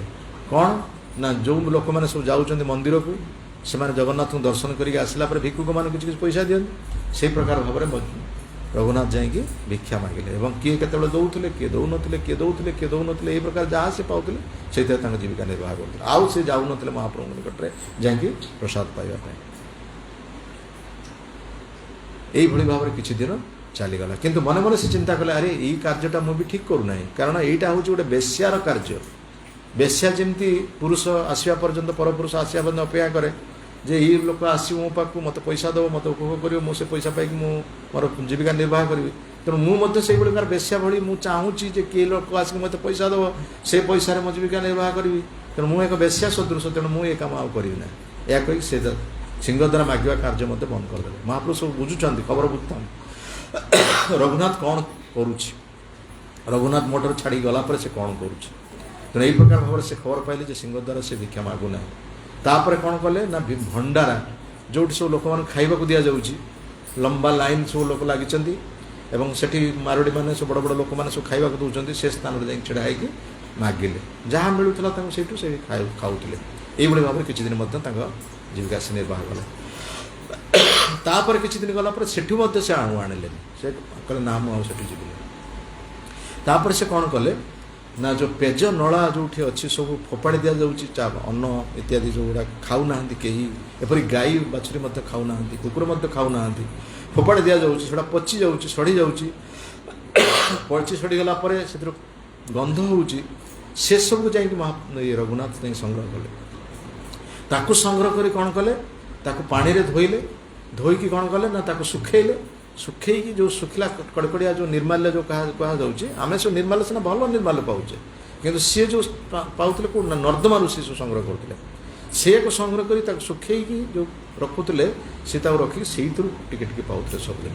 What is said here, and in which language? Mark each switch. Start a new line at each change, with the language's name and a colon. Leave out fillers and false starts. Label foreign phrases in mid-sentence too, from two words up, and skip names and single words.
Odia: କ'ଣ ନା ଯେଉଁ ଲୋକମାନେ ସବୁ ଯାଉଛନ୍ତି ମନ୍ଦିରକୁ, ସେମାନେ ଜଗନ୍ନାଥଙ୍କୁ ଦର୍ଶନ କରିକି ଆସିଲା ପରେ ଭିକ୍ଷୁକମାନଙ୍କୁ କିଛି କିଛି ପଇସା ଦିଅନ୍ତି। ସେଇ ପ୍ରକାର ଭାବରେ ରଘୁନାଥ ଯାଇକି ଭିକ୍ଷା ମାଗିଲେ, ଏବଂ କିଏ କେତେବେଳେ ଦେଉଥିଲେ, କିଏ ଦେଉନଥିଲେ, କିଏ ଦେଉଥିଲେ, କିଏ ଦେଉନଥିଲେ, ଏହି ପ୍ରକାର ଯାହା ସେ ପାଉଥିଲେ ସେଇଥିରେ ତାଙ୍କ ଜୀବିକା ନିର୍ବାହ କରୁଥିଲେ। ଆଉ ସେ ଯାଉନଥିଲେ ମହାପ୍ରଭୁଙ୍କ ନିକଟରେ ଯାଇକି ପ୍ରସାଦ ପାଇବା ପାଇଁ। ଏଇଭାବେ ଭାବେ କିଛି ଦିନ ଚାଲିଗଲା, କିନ୍ତୁ ମନେ ମନେ ସେ ଚିନ୍ତା କଲେ ଆରେ ଏଇ କାର୍ଯ୍ୟଟା ମୁଁ ବି ଠିକ୍ କରୁନା, କାରଣ ଏଇଟା ହେଉଛି ଗୋଟେ ବେଶ୍ୟାର କାର୍ଯ୍ୟ। ବେଶ୍ୟା ଯେମିତି ପୁରୁଷ ଆସିବା ପର୍ଯ୍ୟନ୍ତ ପରପୁରୁଷ ଆସିବା ପର୍ଯ୍ୟନ୍ତ ଅପେକ୍ଷା କରେ ଯେ ଏଇ ଲୋକ ଆସିବ ମୋ ପାଖୁ, ମତେ ପଇସା ଦେବ, ମତେ ଉପଭୋଗ କରିବ, ମୁଁ ସେ ପଇସା ପାଇକି ମୁଁ ମୋର ଜୀବିକା ନିର୍ବାହ କରିବି। ତେମିତି ମୁଁ ମଧ୍ୟ ସେଇଭାବେ ବେଶ୍ୟା ଭି ମୁଁ ଚାହୁଁଛି ଯେ କେ ଲୋକ ଆସିକି ମତେ ପଇସା ଦେବ, ସେ ପଇସାରେ ମୋ ଜୀବିକା ନିର୍ବାହ କରିବି। ତେମିତି ମୁଁ ଏକ ବେଶ୍ୟା ସଦୃଶ, ତେମିତି ମୁଁ ଏ କାମ ଆଉ କରିବି ନା। ଏହା କହି ସେ ସିଂହଦ୍ୱାର ମାଗିବା କାର୍ଯ୍ୟ ମଧ୍ୟ ବନ୍ଦ କରିଦେଲେ। ମହାପ୍ରଭୁ ସବୁ ବୁଝୁଛନ୍ତି, ଖବର ବୁଝୁଥାନ୍ତି ରଘୁନାଥ କ'ଣ କରୁଛି, ରଘୁନାଥ ମଠରୁ ଛାଡ଼ି ଗଲା ପରେ ସେ କ'ଣ କରୁଛି। ତେଣୁ ଏହି ପ୍ରକାର ଭାବରେ ସେ ଖବର ପାଇଲେ ଯେ ସିଂହଦ୍ୱାର ସେ ଭିକ୍ଷା ମାଗୁନାହିଁ। ତାପରେ କ'ଣ କଲେ ନା ଭଣ୍ଡାରା, ଯେଉଁଠି ସବୁ ଲୋକମାନଙ୍କୁ ଖାଇବାକୁ ଦିଆଯାଉଛି, ଲମ୍ବା ଲାଇନ୍ ସବୁ ଲୋକ ଲାଗିଛନ୍ତି ଏବଂ ସେଠି ମାରୁଡ଼ିମାନେ ସବୁ ବଡ଼ ବଡ଼ ଲୋକମାନେ ସବୁ ଖାଇବାକୁ ଦେଉଛନ୍ତି, ସେ ସ୍ଥାନରେ ଯାଇକି ଛିଡ଼ା ହେଇକି ମାଗିଲେ। ଯାହା ମିଳୁଥିଲା ତାଙ୍କୁ ସେଇଠୁ ସେ ଖାଉଥିଲେ। ଏଇଭାବେ ଭାବେ କିଛି ଦିନ ମଧ୍ୟ ତାଙ୍କ ଜୀବିକା ସେ ନିର୍ବାହ କଲେ। ତାପରେ କିଛି ଦିନ ଗଲା ପରେ ସେଠୁ ମଧ୍ୟ ସେ ଆଣିଲେ, ସେ କଲେ ନା ମୁଁ ସେଠୁ ଯିବି। ତାପରେ ସେ କ'ଣ କଲେ ନା ଯେ ପେଜ ନାଳ ଯେଉଁଠି ଅଛି ସବୁ ଫୋପାଡ଼ି ଦିଆଯାଉଛି, ଅନ୍ନ ଇତ୍ୟାଦି ଯେଉଁଗୁଡ଼ା ଖାଉ ନା କେହି, ଏପରି ଗାଈ ବାଛୁରି ମଧ୍ୟ ଖାଉ ନା, କୁକୁର ମଧ୍ୟ ଖାଉ ନା, ଫୋପାଡ଼ି ଦିଆଯାଉଛି, ସେଟା ପଚି ଯାଉଛି, ସଢ଼ି ଯାଉଛି। ପଚି ସଢ଼ି ଗଲା ପରେ ସେଟିର ଗନ୍ଧ ହେଉଛି, ସେସବୁ ଯାଇ ରଘୁନାଥ ଯାଇ ସଂଗ୍ରହ କଲେ। ତାକୁ ସଂଗ୍ରହ କରେ କ'ଣ କଲେ, ତାକୁ ପାଣିରେ ଧୋଇଲେ, ଧୋଇକି କ'ଣ କଲେ ନା ତାକୁ ଶୁଖେଇଲେ। ଶୁଖେଇକି ଯେଉଁ ଶୁଖିଲା କଡ଼କଡ଼ିଆ ଯେଉଁ ନିର୍ମାଲ୍ୟ ଯେଉଁ କୁହାଯାଉଛି, ଆମେ ସବୁ ନିର୍ମାଲ୍ୟ ସିନା ଭଲ ନିର୍ମାଲ୍ୟ ପାଉଛେ, କିନ୍ତୁ ସିଏ ଯେଉଁ ପାଉଥିଲେ କେଉଁଠି ନା ନର୍ଦ୍ଦମାରୁ ସିଏ ସବୁ ସଂଗ୍ରହ କରୁଥିଲେ। ସେକୁ ସଂଗ୍ରହ କରି ତାକୁ ଶୁଖେଇକି ଯେଉଁ ରଖୁଥିଲେ, ସେ ତାକୁ ରଖିକି ସେଇଥିରୁ ଟିକେ ଟିକେ ପାଉଥିଲେ ସବୁଦିନ।